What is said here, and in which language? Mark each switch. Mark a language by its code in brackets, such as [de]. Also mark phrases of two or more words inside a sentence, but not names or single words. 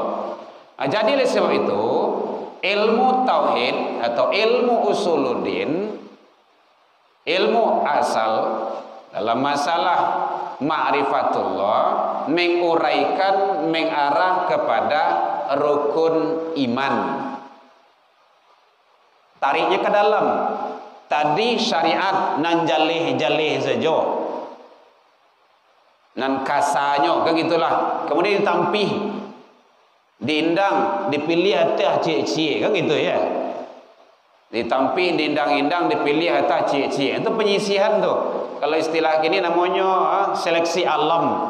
[id] Jadi oleh sebab itu ilmu tauhid atau ilmu usuluddin, ilmu asal dalam masalah ma'rifatullah menguraikan, mengarah kepada rukun iman. [min] Tariknya ke dalam. Tadi syariat nan jalih-jalih saja, nan kasarnya kan gitulah. Kemudian ditampih, diindang, dipilih atas cik-cik kan gitu ya. Ditampih, diindang-indang, dipilih atas cik-cik. Itu penyisihan tu. [id] Kalau istilah kini namanya seleksi alam.